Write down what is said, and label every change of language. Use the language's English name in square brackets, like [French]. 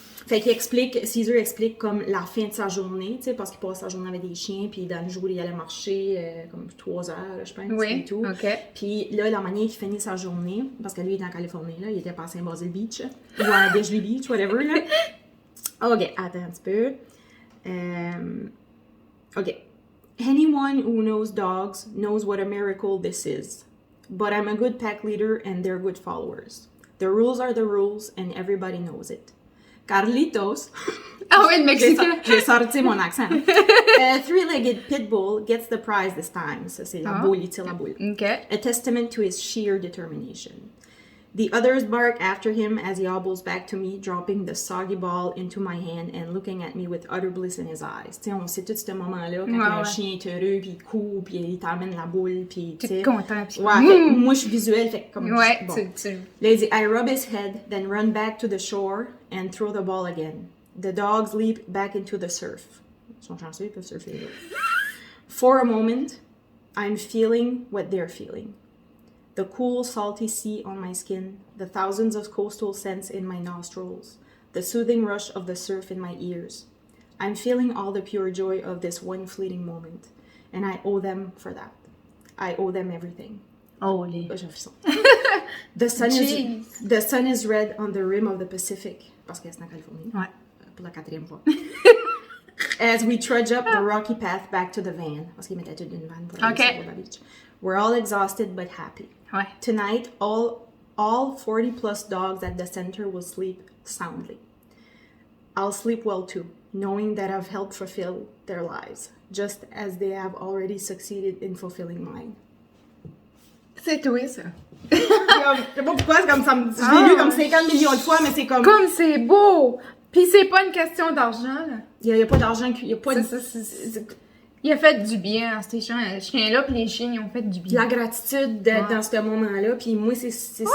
[French] Fait qu'il explique, Caesar explique comme la fin de sa journée, tu sais, parce qu'il passe sa journée avec des chiens, puis dans le jour, il allait marcher comme 3 heures, là, je pense, Oui, et tout. OK. Puis là, la manière qu'il finit sa journée, parce que lui, il est en Californie, là, il était pas à Saint-Basil Beach, ou à Beachley Beach, whatever, là. OK, attends un petit peu. OK. [English] Anyone who knows dogs knows what a miracle this is. But I'm a good pack leader and they're good followers. The rules are the rules and everybody knows it. Carlitos, [French] Ah ouais, le Mexicain. j'ai sorti mon accent. [English] A three-legged pit bull gets the prize this time. [French] Ça, c'est la boule, il tire la boule. OK. [English] A testament to his sheer determination. The others bark after him as he hobbles back to me, dropping the soggy ball into my hand and looking at me with utter bliss in his eyes. [French] Tu sais, on sait tout ce moment-là, quand Ouais, un ouais. chien est heureux, puis il court, puis il t'amène la boule, puis tu T'es sais. content. Puis... Ouais, fait que moi, je suis visuelle, fait que comme... Ouais, bon. tu... Là, il dit, [English] I rub his head, then run back to the shore and throw the ball again. The dogs leap back into the surf. [French] Ils sont chanceux, ils peuvent surfer. Là. [English] For a moment, I'm feeling what they're feeling. The cool, salty sea on my skin, the thousands of coastal scents in my nostrils, the soothing rush of the surf in my ears. I'm feeling all the pure joy of this one fleeting moment, and I owe them for that. I owe them everything. [French] Oh, les... J'ai un frisson. [English] The sun is red on the rim of the Pacific, [French] parce que c'est en Californie, Ouais. pour la 4e fois. [English] As we trudge up the rocky path back to the van, [French] parce qu'il mettait toute une van pour aller [English] Okay. [French] sur la beach. [English] We're all exhausted but happy. [French] Ouais. [English] Tonight, all 40 plus dogs at the center will sleep soundly. I'll sleep well too, knowing that I've helped fulfill their lives, just as they have already succeeded in fulfilling mine. [French] C'est toi, ça. Je sais pas pourquoi, c'est comme ça. Je l'ai lu comme 50 millions de fois, mais c'est comme. Comme c'est beau! Puis c'est pas une question d'argent, là. Il y a pas d'argent, il y a pas de. Il a fait du bien à ces chiens-là, puis les chiens, ils ont fait du bien. La gratitude dans ce moment-là, puis moi, c'est